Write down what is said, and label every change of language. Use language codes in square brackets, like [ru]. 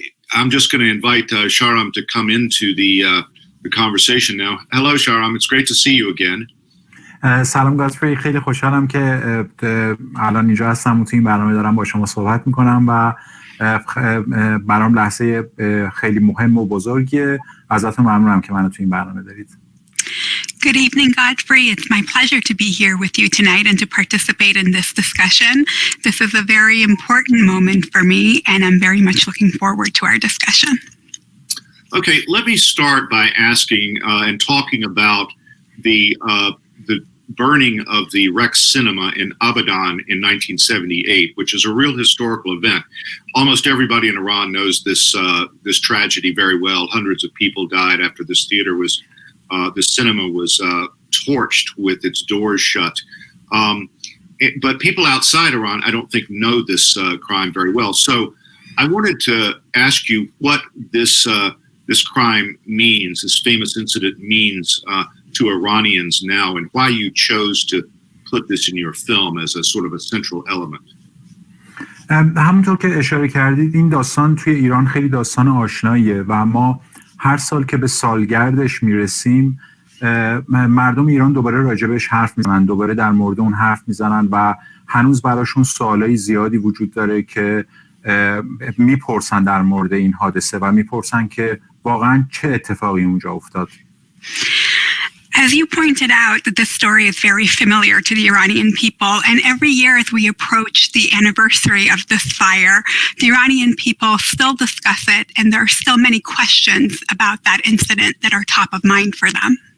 [en] I'm just going to invite Shahram to come into the conversation now. Hello, Shahram. It's great to see you again. [fa] سلام گاتفری، خیلی خوشحالم که الان اینجا هستم و تو این برنامه دارم با شما صحبت میکنم و برام لحظه خیلی مهم و بزرگیه. ازتون ممنونم که منو تو این برنامه دارید. [en] Good evening, Godfrey. It's my pleasure to be here with you tonight and to participate in this discussion. This is a very important moment for me, and I'm very much looking forward to our discussion. Okay, let me start by asking and talking about the burning of the Rex Cinema in Abadan in 1978, which is a real historical event. Almost everybody in Iran knows this tragedy very well. Hundreds of people died after this cinema was torched with its doors shut. But people outside Iran, I don't think, know this crime very well. So I wanted to ask you what this crime means, this famous incident means to Iranians now, and why you chose to put this in your film as a sort of a central element. [fa] همونطور که اشاره کردید این داستان توی ایران خیلی داستان آشناییه و ما هر سال که به سالگردش میرسیم مردم ایران دوباره راجبش حرف میزنن، دوباره در مورد اون حرف میزنن و هنوز براشون سوالای زیادی وجود داره که میپرسن در مورد این حادثه و میپرسن که واقعا چه اتفاقی اونجا افتاد. [en] As you pointed out, this story is very familiar to the Iranian people, and every year as we approach the anniversary of this fire, the Iranian people still discuss it, and there are still many questions about that incident that are top of mind for them.